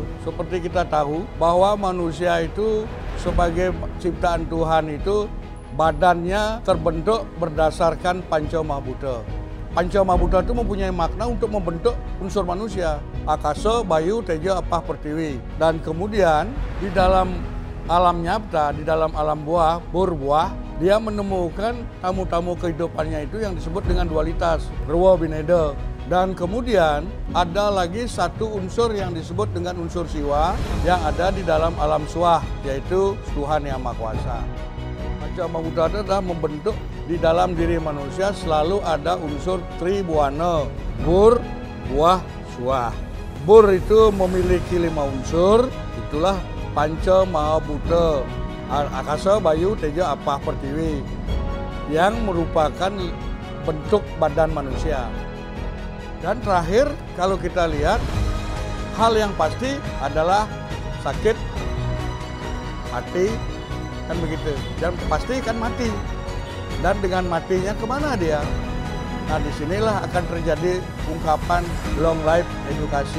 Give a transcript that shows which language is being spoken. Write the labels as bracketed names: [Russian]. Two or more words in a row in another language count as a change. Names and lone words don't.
[Indonesian] Seperti kita tahu bahwa manusia itu sebagai ciptaan Tuhan itu badannya terbentuk berdasarkan Pancamabhuta. Pancamabhuta itu mempunyai makna untuk membentuk unsur manusia, akasa, bayu, teja, apah, pertiwi. Dan kemudian di dalam alam nyata, di dalam alam buah, berbuah, dia menemukan tamu-tamu kehidupannya itu yang disebut dengan dualitas, Rewa Bineda. Dan kemudian ada lagi satu unsur yang disebut dengan unsur siwa yang ada di dalam alam suah, yaitu Tuhan Yang Maha Kuasa. Pancamabhuta itu adalah membentuk di dalam diri manusia selalu ada unsur tribuana, bur, buah, suah. Bur itu memiliki 5 unsur, itulah Pancamabhuta, akasa, bayu, teja, apah, pertiwi, yang merupakan bentuk badan manusia. Dan terakhir, kalau kita lihat, hal yang pasti adalah sakit, mati, kan begitu. Dan pasti kan mati. Dan dengan matinya kemana dia? Nah, disinilah akan terjadi ungkapan [English] long life [Indonesian] edukasi.